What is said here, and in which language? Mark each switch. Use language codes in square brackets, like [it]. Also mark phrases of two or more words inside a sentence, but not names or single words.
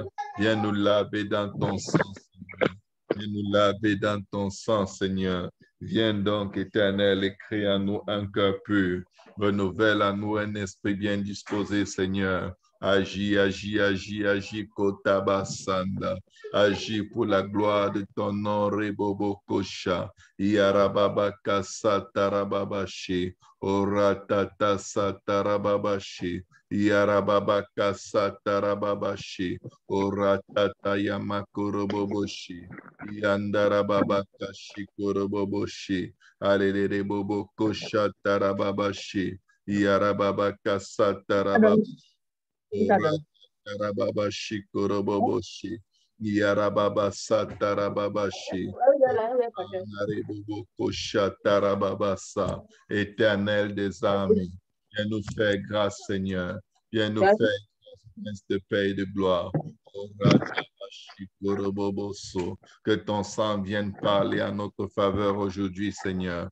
[fr] Viens nous laver dans ton sang, Seigneur. Viens nous laver dans ton sang, Seigneur. Viens donc, Éternel, et crée en nous un cœur pur. Renouvelle en nous un esprit bien disposé, Seigneur. Agis, agis, agis, agis, Kotabasanda. Agis pour la gloire de ton nom, Rebobo Kosha. Yarababa Kasa Tarababashi. Oratata Satarababashi. Yarababa Kasa Tarababashi. Oratata Yamakuroboboshi. Yandarababa Kashikuroboboshi. Alele Bobo Kosha Tarababashi. Yarababa Kasa Tarababashi. Oratarababashi Kuroboboshi. Yarababa Satarababashi. Éternel des armées, viens nous faire grâce, Seigneur. Viens nous faire grâce de paix et de gloire. Que ton sang vienne parler à notre faveur aujourd'hui, Seigneur.